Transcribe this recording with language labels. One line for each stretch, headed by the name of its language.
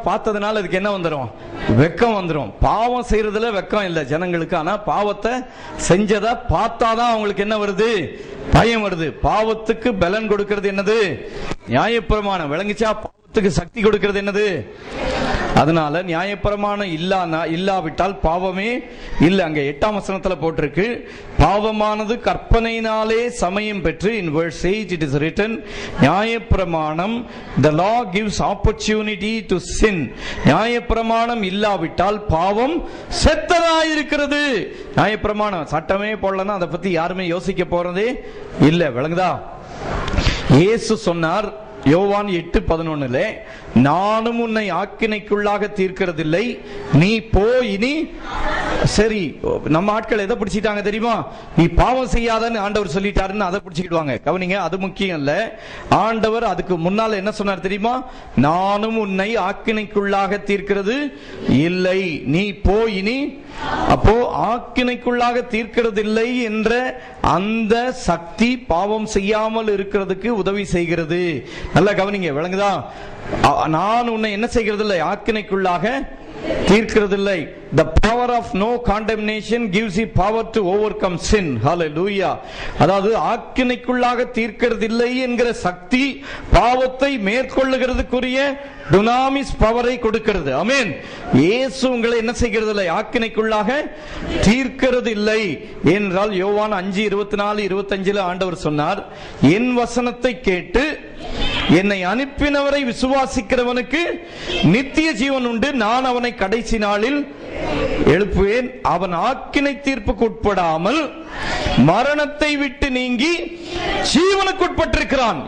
Tamil: பார்த்ததுனால அதுக்கு என்ன வந்துடும்? வெக்கம் வந்துடும். பாவம் செய்யறதுல வெக்கம் இல்லை ஜனங்களுக்கு, ஆனா பாவத்தை செஞ்சதை பார்த்தாதான் அவங்களுக்கு என்ன வருது? பயம் வருது. பாவத்துக்கு பலன் கொடுக்கிறது என்னது? நியாயப்பிரமாணம். விளங்குச்சா? பாவத்துக்கு சக்தி கொடுக்கிறது என்னது? அதனால நியாயப்பிரமாணம் இல்லாவிட்டால் பாவமே இல்ல. அங்க 8ஆம் வசனத்துல போட்டிருக்கு, பாவமானது கற்பனையினாலே சமயம் பெற்று,
English: in verse 8 it is written,
Tamil: நியாயப்பிரமாணம்
English: the law gives opportunity to sin.
Tamil: நியாயப்பிரமாணம் இல்லாவிட்டால் பாவம் செத்ததாயிருக்கிறது. நியாயப்பிரமாணம் சட்டமே போடலன்னா அதை பத்தி யாருமே யோசிக்க போறதே இல்ல. விளங்குதா? இயேசு சொன்னார் யோவான் 8:11, நானும் உன்னை ஆக்கினைக்குள்ளாக தீர்க்கிறதில்லை, நீ போ இனி. சரி, நம்ம ஆட்கள் எதை பிடிச்சிட்டாங்க தெரியுமா? நீ பாவம் செய்யாதன்னு ஆண்டவர் சொல்லிட்டாருன்னு அதை பிடிச்சிக்கிடுவாங்க. கவனிங்க, அது முக்கியம் இல்ல. ஆண்டவர் அதுக்கு முன்னால என்ன சொன்னார் தெரியுமா? நானும் உன்னை ஆக்கினைக்குள்ளாக தீர்க்கிறது இல்லை, நீ போ இனி. அப்போ ஆக்கினைக்குள்ளாக தீர்க்கிறது இல்லை என்ற அந்த சக்தி பாவம் செய்யாமல் இருக்கிறதுக்கு உதவி செய்கிறது. நல்லா கவனிங்க, விளங்குதா? நான் உன்னை என்ன செய்கிறது இல்லை? ஆக்கினைக்குள்ளாக தீர்க்கிறதில்லை.
English: The power of no condemnation gives you power to overcome sin. Hallelujah.
Tamil: அதாவது ஆக்கினைக்குள்ளாக தீர்க்கிறதில்லை என்கிற சக்தி பாவத்தை மேற்கொள்ளுகிறதுக்குரிய டுனாமிஸ் பவரை கொடுக்கிறது. ஆமென். இயேசு உங்களை என்ன செய்கிறதில்லை? ஆக்கினைக்குள்ளாக தீர்க்கிறதில்லை என்றால் யோவான் 5:24-25 ஆண்டவர் சொன்னார், என் வசனத்தை கேட்டு என்னை அனுப்பினவரை விசுவாசிக்கிறவனுக்கு நித்திய ஜீவன் உண்டு, நான் அவனை கடைசி நாளில் எழுப்புவேன், அவன் ஆக்கினை தீர்ப்புக்கு உட்படாமல் மரணத்தை விட்டு நீங்கி ஜீவனுக்கு உட்பட்டிருக்கிறான்.